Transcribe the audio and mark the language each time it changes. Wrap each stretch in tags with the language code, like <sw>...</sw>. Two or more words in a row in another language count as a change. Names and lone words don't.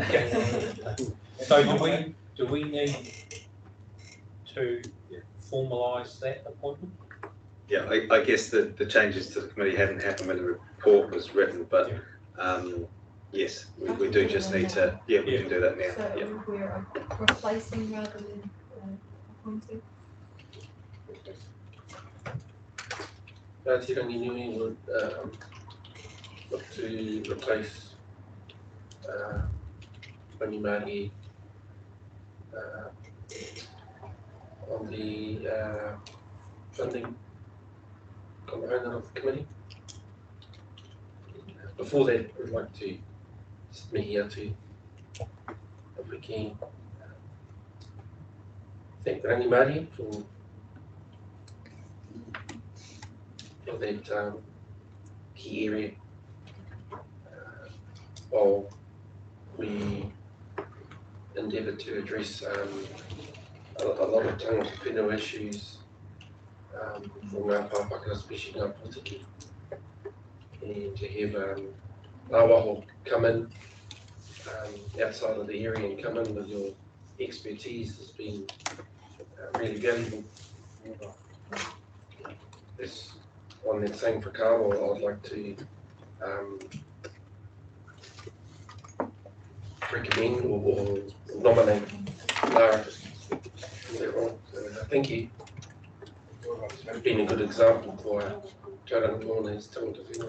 <en>So do we need to formalise that appointment? Yeah, I guess the changes to the committee hadn't happened when the report was written, but yes, we do just need to, we can do that now. So we're replacing rather than appointing? Te rangi nui would look to replace Rangi Māori on the funding component of the committee. Before that, we'd like to</en> <mi>mihi atu,</mi> <en>if we can, thank Rangi Māori for that key area while we endeavour to address a lot of</en> <mi>tangata whenua</mi> <en>issues for</en> <mi>ngā pāpaka,</mi> <en>especially</en> <mi>ngā Pōtiki,</mi> <en>and to have Awaho come in outside of the area and come in with your expertise has been really valuable. This on that same whakaaro, I'd like to recommend or nominate Lara. So, thank you. It's been a good example for Tauranga Moana's</en> <mi>tangata whenua.</mi>